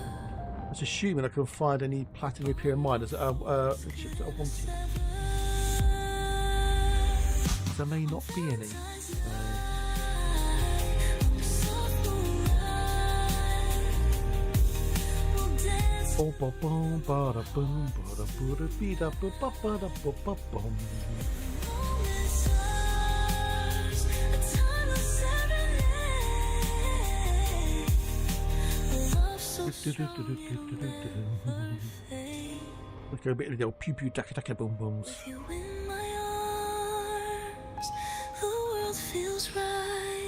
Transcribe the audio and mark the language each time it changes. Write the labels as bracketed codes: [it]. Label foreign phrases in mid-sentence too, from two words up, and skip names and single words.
[en] that's assuming I can find any Platinum Imperium miners that are ships that are wanted. There may not be any. Boom, boom, boom, bada, boom, bada, bada, bida, ba, ba, bada, ba, ba, boom. Let's go a bit of the old pew pew taka taka boom booms. You in my arms, the world feels right.